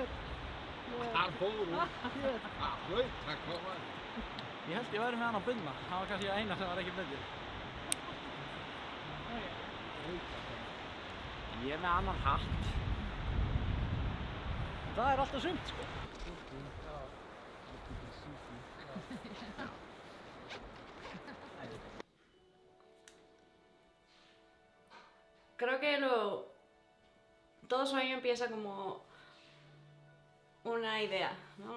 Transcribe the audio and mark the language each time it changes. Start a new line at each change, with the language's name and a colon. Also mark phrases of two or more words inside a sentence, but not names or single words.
Icelandic: Þar fór hún. Hér. Það hlaut að koma. Ég held ég væri með hann á bundna. Það var kannski eina sem var ekki bundir. Ég er með annan hatt. Það er alltaf sumt, sko.
Spanish: Creo que todo sueño empieza como una idea, ¿no?